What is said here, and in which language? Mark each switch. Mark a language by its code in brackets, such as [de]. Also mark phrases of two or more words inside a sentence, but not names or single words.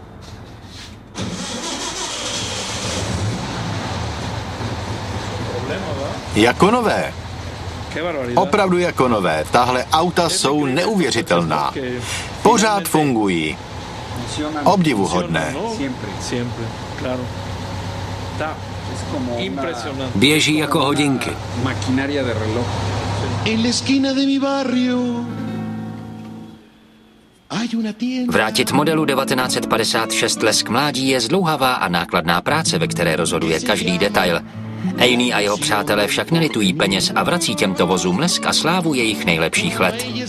[cs] Jako nové. Opravdu jako nové. Tahle auta jsou neuvěřitelná. Pořád fungují. Obdivuhodné. Běží jako hodinky. [es] En la esquina de mi barrio. [cs] Vrátit modelu 1956 Lesk mládí je zdlouhavá a nákladná práce, ve které rozhoduje každý detail. Ejný a jeho přátelé však nelitují peněz a vrací těmto vozům lesk a slávu jejich nejlepších let.